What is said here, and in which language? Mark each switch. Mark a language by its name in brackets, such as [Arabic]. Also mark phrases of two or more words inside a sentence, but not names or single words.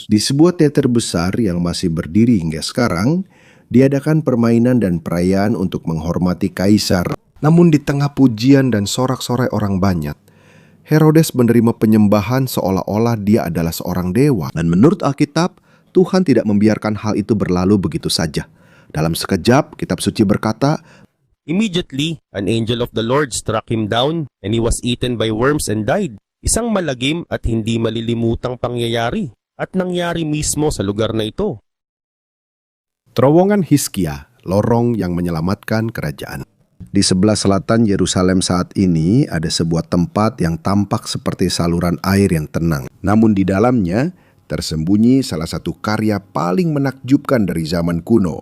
[Indonesian] Di sebuah teater besar yang masih berdiri hingga sekarang, diadakan permainan dan perayaan untuk menghormati kaisar. Namun di tengah pujian dan sorak-sorai orang banyak, Herodes menerima penyembahan seolah-olah dia adalah seorang dewa. Dan menurut Alkitab, Tuhan tidak membiarkan hal itu berlalu begitu saja. Dalam sekejap, kitab suci berkata, [English] Immediately, an angel of the Lord struck him down, and he was eaten by worms and died. [Filipino] Isang malagim at hindi malilimutang pangyayari, at nangyari mismo sa lugar na ito. [Indonesian] Terowongan Hiskia, lorong yang menyelamatkan kerajaan. Di sebelah selatan Yerusalem saat ini ada sebuah tempat yang tampak seperti saluran air yang tenang. Namun di dalamnya tersembunyi salah satu karya paling menakjubkan dari zaman kuno.